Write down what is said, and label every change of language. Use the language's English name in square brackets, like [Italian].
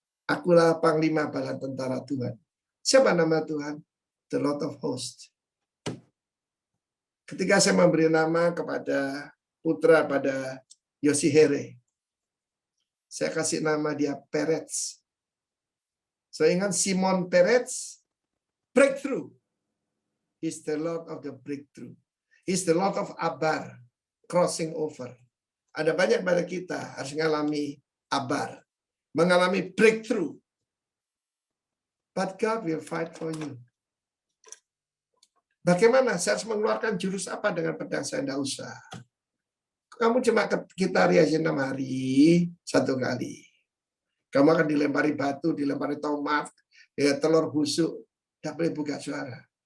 [Indonesian] Akulah panglima bala tentara Tuhan. Siapa nama Tuhan? [English] The Lord of Hosts. [Indonesian] Ketika saya memberi nama kepada putra pada Yosihere, saya kasih nama dia Peretz. Saya ingat Simon Peretz, breakthrough. [English] He's the Lord of the breakthrough. He's the Lord of Abar, crossing over. [Indonesian] Ada banyak pada kita harus mengalami abar, mengalami breakthrough. [English] But God will fight for you. [Indonesian] Bagaimana? Saya harus mengeluarkan jurus apa dengan pedang saya? Tidak usah. Kamu cuma gitar aja 6 hari, 1 kali. Kamu akan dilempari batu, dilempari tomat, telur busuk. Tidak boleh buka suara.